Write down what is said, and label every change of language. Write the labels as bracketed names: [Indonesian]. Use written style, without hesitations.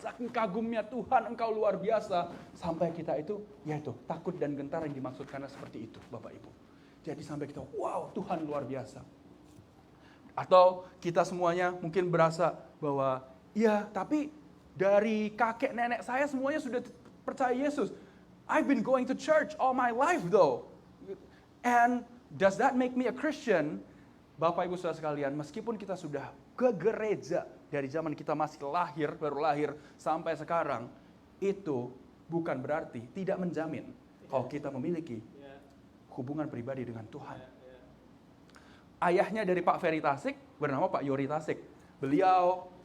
[Indonesian] Saking kagumnya Tuhan, Engkau luar biasa. Sampai kita itu, yaitu takut dan gentar yang dimaksudkannya seperti itu, Bapak Ibu. Jadi sampai kita, wow Tuhan luar biasa. Atau kita semuanya mungkin berasa bahwa, ya tapi dari kakek nenek saya semuanya sudah percaya Yesus. [English] I've been going to church all my life though. And does that make me a Christian? [Indonesian] Bapak Ibu Saudara sekalian, meskipun kita sudah ke gereja dari zaman kita masih lahir, baru lahir sampai sekarang, itu bukan berarti tidak menjamin kalau kita memiliki hubungan pribadi dengan Tuhan. Ayahnya dari Pak Ferry Tasik bernama Pak Yori Tasik. Beliau